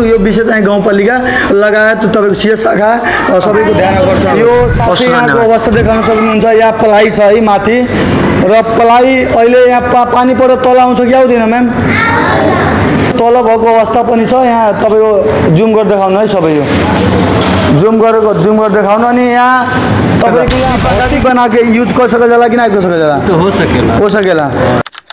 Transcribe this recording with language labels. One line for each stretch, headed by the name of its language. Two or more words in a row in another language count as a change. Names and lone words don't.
Nepali: यो विषय चाहिँ गाउँपालिका लगायत तपाईँको सिएस शाखा सबैको ध्यान आकर्षण यो यहाँको अवस्था देखाउन सक्नुहुन्छ। यहाँ पलाइ छ है माथि र पलाइ अहिले यहाँ पानी परेर तल आउँछ कि आउँदैन म्याम? तल भएको अवस्था पनि छ। यहाँ तपाईँको जुम गरेर देखाउनु है सबै यो जुम गरेर देखाउनु। अनि यहाँ तपाईँको यहाँ
Bhojpuri: बनाके युज कर सकल जाला कि नहीं कर सकल जाला? तो हो सकेला